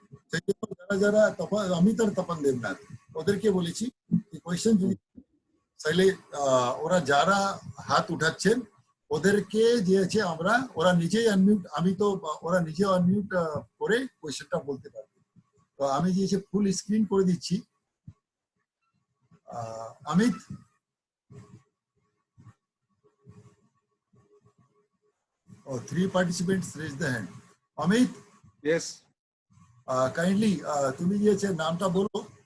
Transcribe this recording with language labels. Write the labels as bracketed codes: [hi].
[bn] সেই জন্য যারা অমিত আর তপন দেবনাথ ওদেরকে বলেছি কোয়েশ্চেন যদি চাইলে ওরা যারা হাত উঠাচ্ছেন ওদেরকে যে আমরা ওরা নিজেই আনমিউট, আমি তো ওরা নিজে আনমিউট করে কোয়েশ্চেনটা বলতে পারবে। তো আমি যে ফুল স্ক্রিন করে দিচ্ছি। [en] Amit, oh 3 participants raise the hand. Amit, yes, [bn] kindly তুমি যে নামটা বলো।